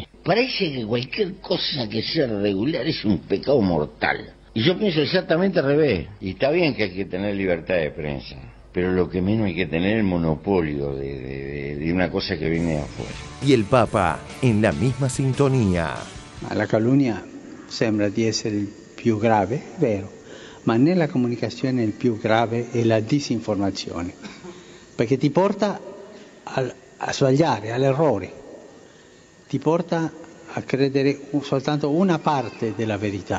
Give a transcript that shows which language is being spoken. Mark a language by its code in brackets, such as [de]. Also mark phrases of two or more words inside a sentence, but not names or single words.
[es] Parece que cualquier cosa que sea regular es un pecado mortal. Y yo pienso exactamente al revés. Y está bien que hay que tener libertad de prensa, pero lo que menos hay que tener es el monopolio de una cosa [it] che viene [es] de afuera. Y el Papa en la misma sintonia. [it] La calunnia sembra di essere il più grave, vero, ma nella comunicazione il più grave è la disinformazione, perché ti porta a sbagliare, all'errore, ti porta a credere soltanto una parte della verità.